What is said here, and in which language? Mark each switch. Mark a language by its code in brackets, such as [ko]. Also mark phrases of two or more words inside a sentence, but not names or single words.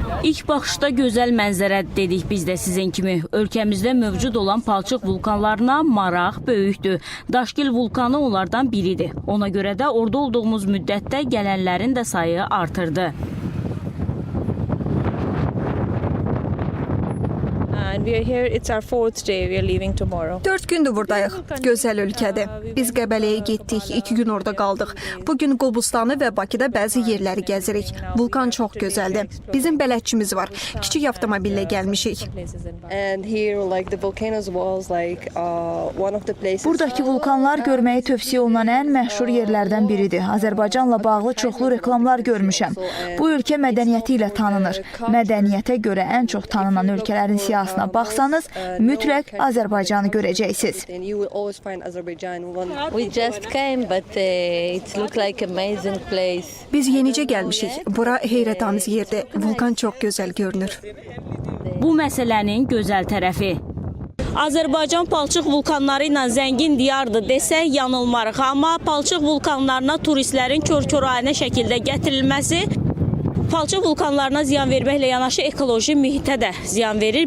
[az] İlk baxışda gözəl mənzərə dedik biz də sizin kimi. Ölkəmizdə mövcud olan palçıq vulkanlarına maraq böyükdür. Daşgil vulkanı onlardan biridir. Ona görə də orada olduğumuz müddətdə gələnlərin də sayı artırdı. [en] And we are here. It's our 4th day. We are leaving tomorrow. [az] 4 gündür buradayıq. Gözəl ölkədir. Biz Qəbələyə getdik, 2 gün orada qaldıq. Bugün Qobustanı və Bakıda bəzi yerləri gəzirik. Vulkan çox gözəldir. Bizim bələdçimiz var. Kiçik avtomobillə gəlmişik. [en] And here, like the volcanoes was like one of the places. [az] Buradakı vulkanlar görməyi tövsiyə olunan ən məşhur yerlərdən biridir. Azərbaycanla bağlı çoxlu reklamlar görmüşəm. Bu ölkə mədəniyyəti ilə tanınır. Mədəniyyətə görə ən çox tanınan ölkələrin siyahısına baxsanız, mütləq Azərbaycanı görəcəksiniz. [en] We just came, but it looked like amazing place. [az] Biz yenicə gəlmişik. Bura heyrətamiz yerdir. Vulkan çox gözəl görünür. Bu məsələnin gözəl tərəfi. Azərbaycan palçıq vulkanları ilə zəngin diyardır desək yanılmarıq. Amma palçıq vulkanlarına turistlərin kör-körayənə şəkildə gətirilməsi palçıq vulkanlarına ziyan verməklə yanaşı ekoloji mühitə də ziyan verir.